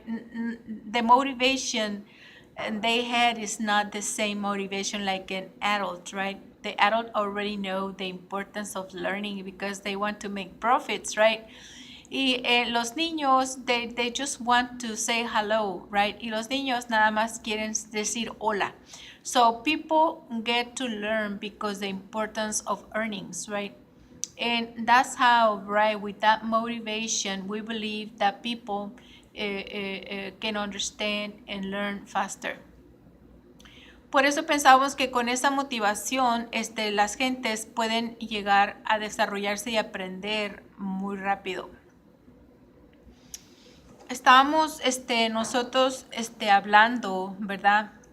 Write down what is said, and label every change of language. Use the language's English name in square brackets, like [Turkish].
[English] The motivation they had is not the same motivation like an adult, right? The adult already know the importance of learning because they want to make profits, right? [Spanish] Y los niños, [English] they just want to say hello, right? [Spanish] Y los niños nada más quieren decir hola. [English] So people get to learn because the importance of earnings, right? And that's how, right, with that motivation, we believe that people can understand and learn faster. [Spanish] Por eso pensamos que con esa motivación, las gentes pueden llegar a desarrollarse y aprender muy rápido. Estábamos nosotros hablando, ¿verdad?